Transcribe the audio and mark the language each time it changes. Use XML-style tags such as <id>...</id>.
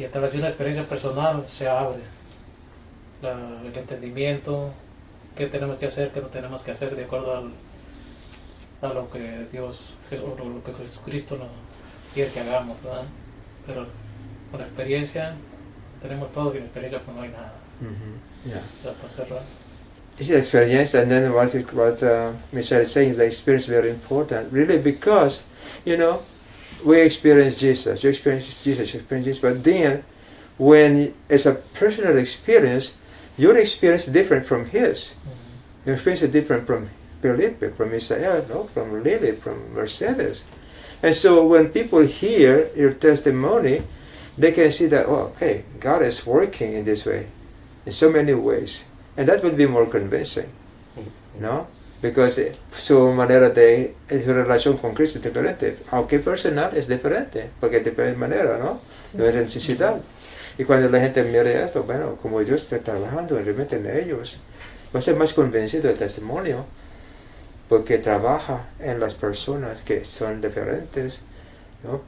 <es>Y a través de una experiencia personal se abre el entendimiento, qué tenemos que hacer, qué no tenemos que hacer de acuerdo a lo que Dios o lo que Jesucristo nos quiere que hagamos, ¿verdad? Pero con experiencia tenemos todo, sin experiencia pues no hay nada. Mhm. Yeah. Ya para cerrar.</es> <en>It's the experience, and then what Michelle is saying is the experience is very important, really, because, we experience Jesus, you experience Jesus, but then, when it's a personal experience, your experience is different from his. Your experience is different from Felipe, from Isael, from Lily, from Mercedes. And so when people hear your testimony, they can see that, okay, God is working in this way, in so many ways. And that will be more convincing, ¿no? Because</en> <es>su manera su relación con Cristo es diferente. Aunque personal es diferente, porque es de diferente manera, ¿no? No es necesidad. Y cuando la gente mire esto, bueno, como Dios está trabajando realmente en ellos, va a ser más convencido el testimonio, porque trabaja en las personas que son diferentes, ¿no?</es>